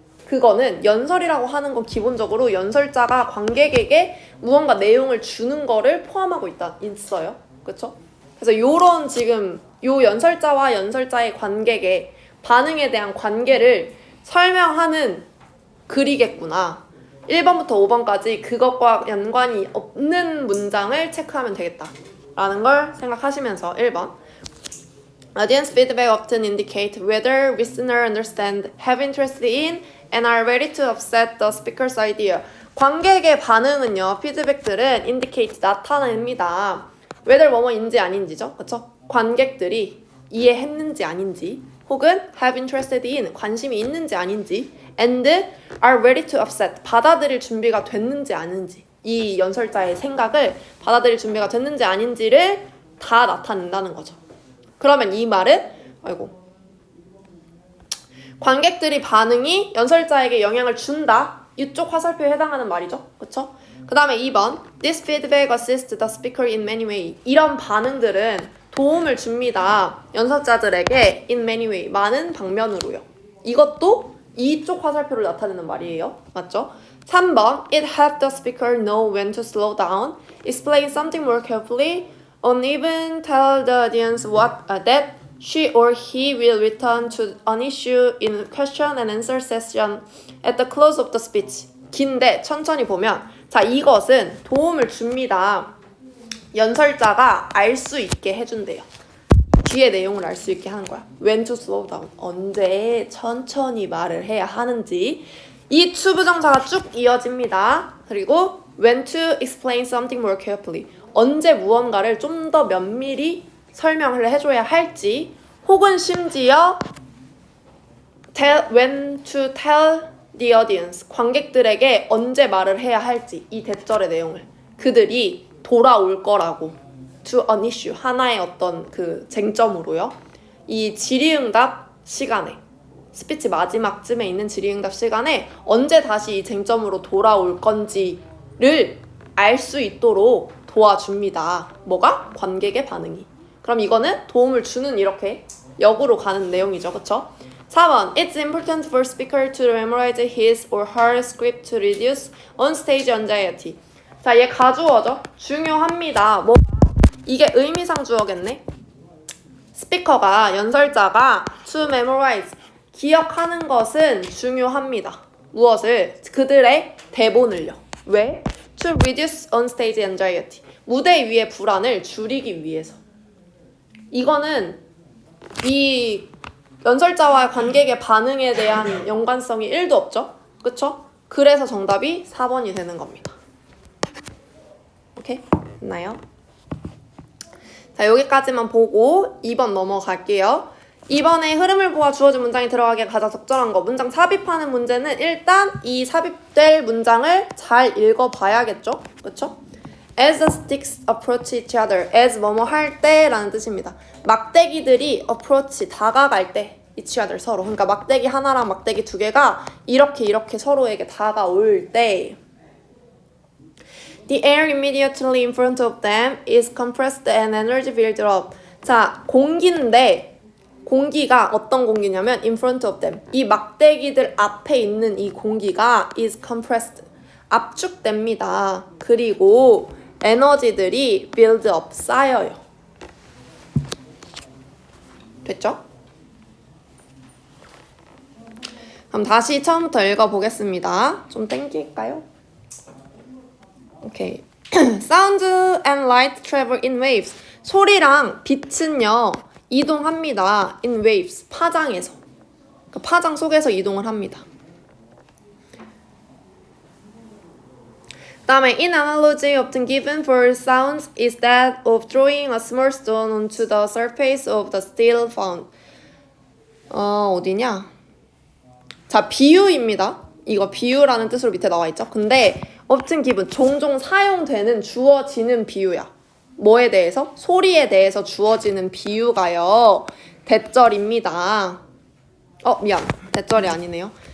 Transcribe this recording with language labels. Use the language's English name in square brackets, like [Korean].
[Korean] 그거는 연설이라고 하는 건 기본적으로 연설자가 관객에게 무언가 내용을 주는 거를 포함하고 있어요. 그쵸? 그래서 요런 지금 요 연설자와 연설자의 관객의 반응에 대한 관계를 설명하는 글이겠구나. 1번부터 5번까지 그것과 연관이 없는 문장을 체크하면 되겠다 라는 걸 생각하시면서 1번 [English] Audience feedback often indicate whether listeners understand, have interest in, and are ready to accept the speaker's idea. [Korean] 관객의 반응은요, 피드백들은 indicate, 나타냅니다. whether 뭐뭐인지 아닌지죠. 그쵸? 관객들이 이해했는지 아닌지, 혹은 [English] have interested in, [Korean] 관심이 있는지 아닌지, [English] and are ready to accept, [Korean] 받아들일 준비가 됐는지 아닌지, 이 연설자의 생각을 받아들일 준비가 됐는지 아닌지를 다 나타낸다는 거죠. 그러면 이 말은 관객들이 반응이 연설자에게 영향을 준다. 이쪽 화살표에 해당하는 말이죠. 그쵸? 그 다음에 2번 [English] This feedback assists the speaker in many ways. [Korean] 이런 반응들은 도움을 줍니다. 연설자들에게 [English] in many ways. [Korean] 많은 방면으로요. 이것도 이쪽 화살표를 나타내는 말이에요. 맞죠? 3번 [English] It helped the speaker know when to slow down, explain something more carefully, or even tell the audience that she or he will return to an issue in question and answer session at the close of the speech. [Korean] 긴데 천천히 보면 자 이것은 도움을 줍니다. 연설자가 알 수 있게 해준대요. 뒤에 내용을 알 수 있게 하는 거야. [English] When to slow down. [Korean] 언제 천천히 말을 해야 하는지. 이 투부정사가 쭉 이어집니다. 그리고 [English] when to explain something more carefully. [Korean] 언제 무언가를 좀 더 면밀히 설명을 해줘야 할지, 혹은 심지어 [English] when to tell the audience, [Korean] 관객들에게 언제 말을 해야 할지, 이 대절의 내용을 그들이 돌아올 거라고, [English] to an issue, [Korean] 하나의 어떤 그 쟁점으로요. 이 질의응답 시간에, 스피치 마지막쯤에 있는 질의응답 시간에 언제 다시 이 쟁점으로 돌아올 건지를 알 수 있도록 도와줍니다. 뭐가? 관객의 반응이. 그럼 이거는 도움을 주는 이렇게 역으로 가는 내용이죠. 그쵸? 4번 [English] It's important for speaker to memorize his or her script to reduce on-stage anxiety. [Korean] 자, 얘 가주어죠? 중요합니다. 뭐 이게 의미상 주어겠네? 스피커가, 연설자가 [English] to memorize, [Korean] 기억하는 것은 중요합니다. 무엇을? 그들의 대본을요. 왜? [English] To reduce on-stage anxiety. [Korean] 무대 위의 불안을 줄이기 위해서. 이거는 이 연설자와 관객의 반응에 대한 연관성이 1도 없죠? 그쵸? 그래서 정답이 4번이 되는 겁니다. 오케이? 됐나요? 자, 여기까지만 보고 2번 넘어갈게요. 2번에 흐름을 보아 주어진 문장이 들어가기에 가장 적절한 거. 문장 삽입하는 문제는 일단 이 삽입될 문장을 잘 읽어봐야겠죠? 그쵸? [English] As the sticks approach each other. [Korean] as 뭐뭐 할 때라는 뜻입니다. 막대기들이 approach, 다가갈 때 [English] each other, [Korean] 서로. 그러니까 막대기 하나랑 막대기 두 개가 이렇게 서로에게 다가올 때 [English] The air immediately in front of them is compressed and energy builds up. [Korean] 자, 공기인데 공기가 어떤 공기냐면 [English] in front of them. [Korean] 이 막대기들 앞에 있는 이 공기가 [English] is compressed. [Korean] 압축됩니다. 그리고 에너지들이 [English] build up, [Korean] 쌓여요. 됐죠? 그럼 다시 처음부터 읽어보겠습니다. 좀 땡길까요? 오케이. [English] Sound and light travel in waves. [Korean] 소리랑 빛은요, 이동합니다. [English] in waves, [Korean] 파장에서. 그 파장 속에서 이동을 합니다. 다음에 [English] in analogy often given for sounds is that of throwing a small stone onto the surface of the steel found. [Korean] 어디냐? 자, 비유입니다. 이거 비유라는 뜻으로 밑에 나와 있죠. 근데 [English] often given, [Korean] 종종 사용되는, 주어지는 비유야. 뭐에 대해서? 소리에 대해서 주어지는 비유가요. 대절입니다. 미안. 대절이 아니네요.